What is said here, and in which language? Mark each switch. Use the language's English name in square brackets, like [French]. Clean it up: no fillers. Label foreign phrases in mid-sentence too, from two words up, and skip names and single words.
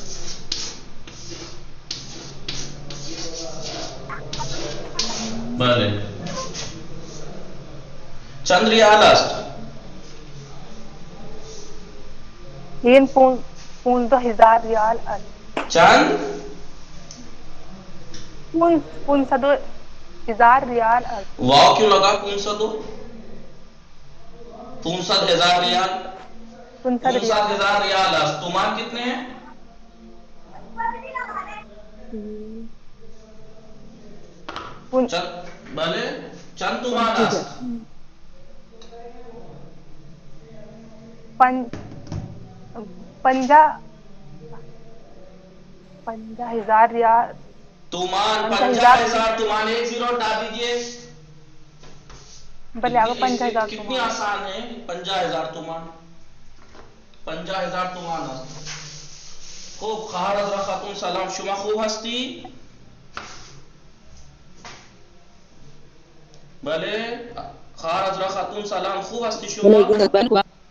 [Persian] بله چند ریال است؟ این 15,000 ریال است. چند؟ 15,000 ریال است. [Urdu] واو کیوں لگا 500 15,000 ریال. [Persian] 15,000 ریال است. [Urdu] تومان کتنے ہیں؟ [Persian] بله چند تومان است؟ 50,000 ریال. تومان 50,000 تومان. [Urdu] ایک زیرو ہٹا دیجئے. [Persian] بلے آگا 50,000 [Urdu] کتنی آسان ہے 50,000 تومان. [Persian] 50,000 تومان است. خوب خواهر حضرت خاتون سلام شما خوب هستی؟ بله خواهر حضرت خاتون سلام خوب هستی شما؟